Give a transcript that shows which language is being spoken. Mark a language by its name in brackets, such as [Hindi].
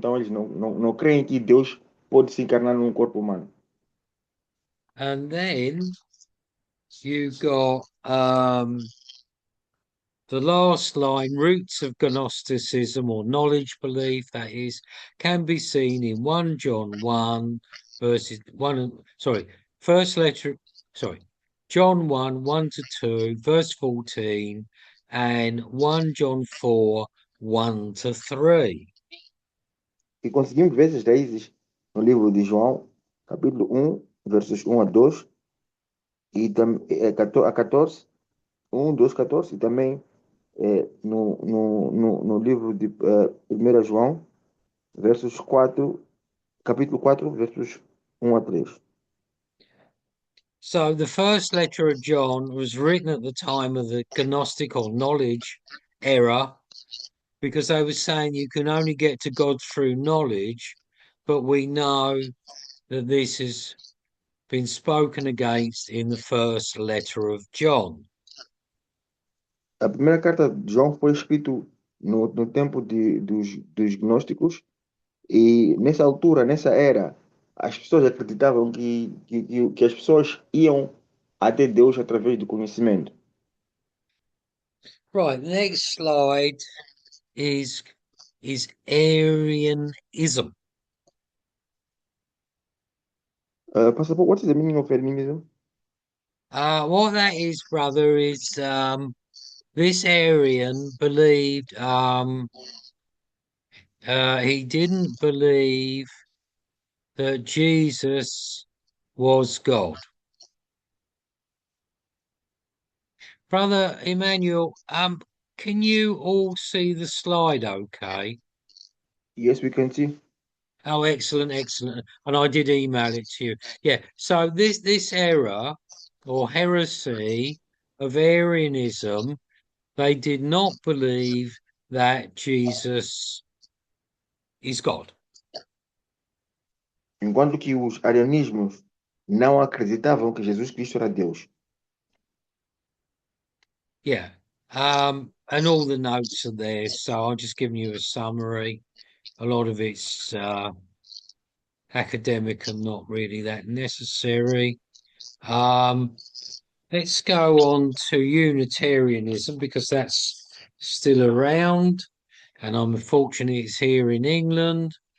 [Portuguese] Então eles não creem que Deus pode se encarnar num corpo humano. [English] And then you got the last line, roots of Gnosticism or knowledge belief, that is, can be seen in 1 John 1 verses 1, first letter, John 1, 1 to 2, verse 14, and 1 John 4, 1 to 3. [Portuguese] E conseguimos ver essas raízes no livro de João, capítulo 1, versos 1 a 2, e a 14, 1, 2, 14, e também no livro de 1 João, versos 4, capítulo 4, versos 1 a 3. [English] So the first letter of John was written at the time of the Gnostic or knowledge era, because they were saying you can only get to God through knowledge, but we know that this has been spoken against in the first letter of John. [Portuguese] A primeira carta de João foi escrita no tempo dos gnósticos, e nessa altura, nessa era, as pessoas acreditavam que as pessoas iam até Deus através do conhecimento. [English] Right, the next slide is Arianism. Pastor Paul, what is the meaning of Arianism? What that is, brother, is this Arian believed he didn't believe that Jesus was God. Brother Emmanuel, can you all see the slide okay? Yes, we can see. Oh, excellent, excellent. And I did email it to you. Yeah, so this error or heresy of Arianism, they did not believe that Jesus is God. [Portuguese] Enquanto que os arianismos não acreditavam que Jesus Cristo era Deus. Yeah. [English] And all the notes are there, so I'm just giving you a summary. A lot of it's academic and not really that necessary. Let's go on to Unitarianism because that's still around, and I'm fortunate it's here in England.